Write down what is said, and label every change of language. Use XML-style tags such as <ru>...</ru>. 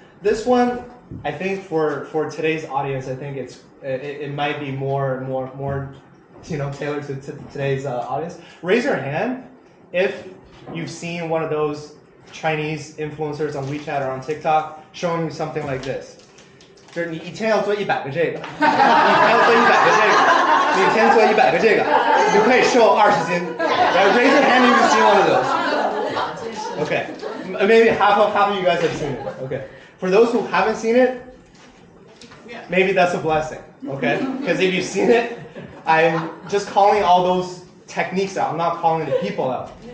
<en>This one, I think for today's audience, I think it might be more tailored to today's audience. Raise your hand if you've seen one of those Chinese influencers on WeChat or on TikTok showing you something like this.</en> <zh>就是你一天要做100个这个，你一天要做100个这个，你一天做100个这个，你就可以瘦20斤。</zh> <en>Right? Raise your hand if you've seen one of those. Okay, maybe half of you guys have seen it. Okay, for those who haven't seen it, maybe that's a blessing. Okay, because if you've seen it, I'm just calling all those techniques out. I'm not calling the people out.</en>